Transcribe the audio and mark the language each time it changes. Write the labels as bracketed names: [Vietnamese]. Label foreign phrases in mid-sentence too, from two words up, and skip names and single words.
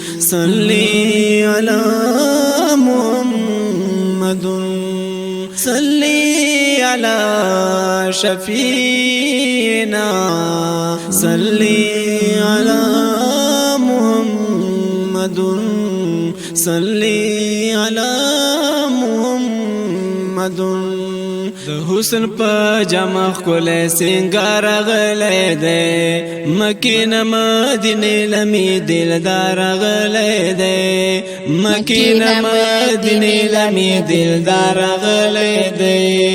[Arabic] صلی علی محمد، صلی علی شفیعنا، صلی علی محمد، صلی علی محمد۔ [Pashto] د حسن په جامه ښکلی سینګار راغلی دی، مکې نه مدینې لمې دلدار راغلی دی، مکې نه مدینې لمې دلدار راغلی دی۔